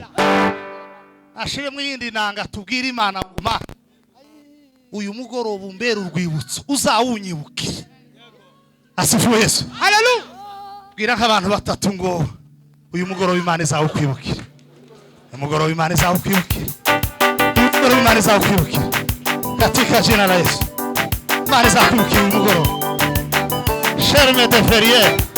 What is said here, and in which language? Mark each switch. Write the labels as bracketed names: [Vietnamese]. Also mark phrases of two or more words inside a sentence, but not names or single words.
[Kinyarwanda] Ashiremo yindi nanga tubwira Imana ngo Mana uyu mugoroba umbera urwibutso uzawunyibukire. [Swahili] Asifiwe Yesu. Hallelujah. [Kinyarwanda] Bwira nk'abantu batatu ngo uyu mugoroba Imana izawukwibukira. Umugoroba Imana izawukwibukira. Umugoroba Imana izawukwibukira. [Swahili] Katika jina la Yesu. [Kinyarwanda] Imana izakwibukira uyu mugoroba. Charme de Ferrier.